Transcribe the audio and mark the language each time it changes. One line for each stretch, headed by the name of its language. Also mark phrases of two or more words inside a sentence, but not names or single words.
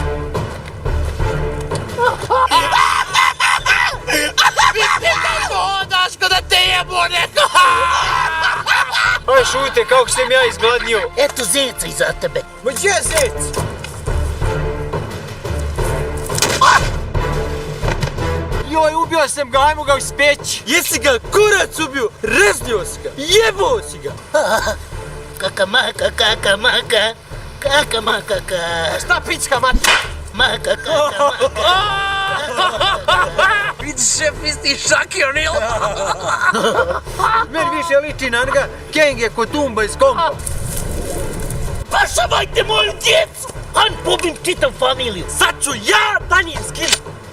Bosnian: Daško, da te jebo neko! Aj šute, kako sam ja izgladnio. Eto zeca iza tebe. Ma gdje je zec? Joj, ubio sam ga, ajmo ga uspeći. Jesi ga kurac ubio, reznio si ga, jebao si ga. Kaka maka, kaka maka, kaka maka, kaka. Šta pička mati? Maka, kaka maka. Vidiš šef, isti Shaquille O'Neal. Meni više liči na njega Kenge Kotumba iz kompa. Pašavajte moju djecu! Han pobim čitav familiju. Sad ću ja da njih skinu.